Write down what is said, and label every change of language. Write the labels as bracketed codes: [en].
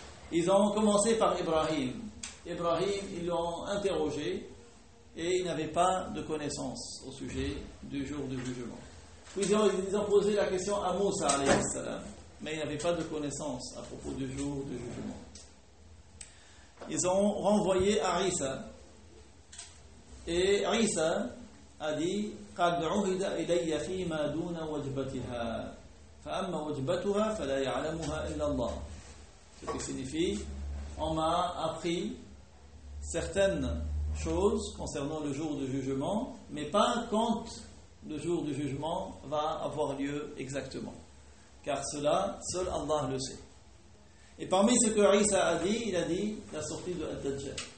[fr] Ils ont commencé par Ibrahim. Ibrahim, ils l'ont interrogé, et ils n'avaient pas de connaissance au sujet du jour du jugement. Puis ils ont posé la question à Moussa, alayhi salam, mais ils n'avaient pas de connaissance à propos du jour du jugement. Ils ont renvoyé à Isa. Et Isa a dit, [ar] قَدْ عُهِدَ إِلَيَّ فِي مَا دُونَ وَجْبَتِهَا فَأَمَّا وَجْبَتُهَا فَلَا يَعْلَمُهَا إِلَّا اللَّهُ. [fr] Ce qui signifie, on m'a appris certaines choses concernant le jour du jugement, mais pas quand le jour du jugement va avoir lieu exactement. Car cela, seul Allah le sait. Et parmi ce que Isa a dit, il a dit la sortie de Al-Dajjal.